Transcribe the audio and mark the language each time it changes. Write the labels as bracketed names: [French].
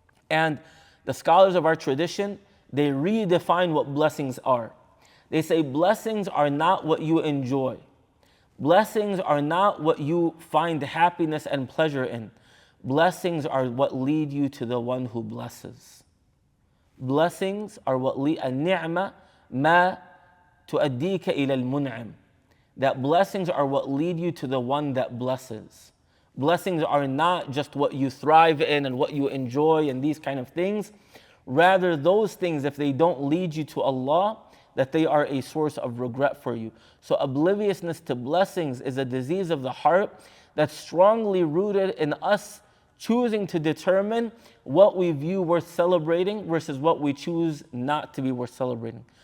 [English] And the scholars of our tradition, they redefine what blessings are. They say blessings are not what you enjoy. Blessings are not what you find happiness and pleasure in. Blessings are what lead you to the one who blesses. Blessings are what lead, [Arabic] النعمة ما تؤديك إلى المنعم. [English] That blessings are what lead you to the one that blesses. Blessings are not just what you thrive in and what you enjoy and these kind of things. Rather, those things, if they don't lead you to Allah, that they are a source of regret for you. So obliviousness to blessings is a disease of the heart that's strongly rooted in us choosing to determine what we view worth celebrating versus what we choose not to be worth celebrating.